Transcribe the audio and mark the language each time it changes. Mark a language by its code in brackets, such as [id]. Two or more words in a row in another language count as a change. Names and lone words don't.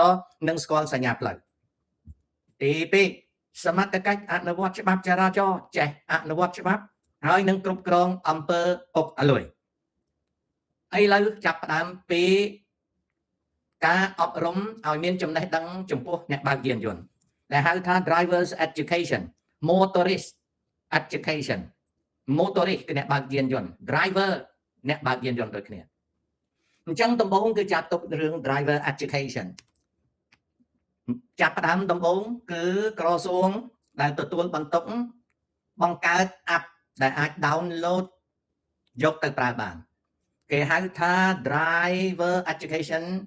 [km] រណ៍និងស្គាល់សញ្ញាផ្លូវទី2សមត្ថកិច្ចអនុវត្តច្បាប់ចរាចរណ៍ចេះអនុវត្តច្បាប់ហើយនឹង គ្រប់គ្រងអំពើពុកអលួយឥឡូវចាប់ផ្ដើមពីការអប់រំឲ្យមានចំណេះដឹងចំពោះអ្នកបើកយានយន្តដែលហៅថា [en] drivers education motorist education motorist [km] គឺអ្នកបើកយានយន្ត driver អ្នកបើកយានយន្តដូចគ្នាអញ្ចឹងដំបូងគឺចាត់ទុករឿង [en] driver education [km] ចាប់ផ្ដើមដំបូងគឺក្រសួងដែលទទួលបន្ទុកបង្កើត app ដែលអាច download យកទៅប្រើបានគេហៅថា [en] driver education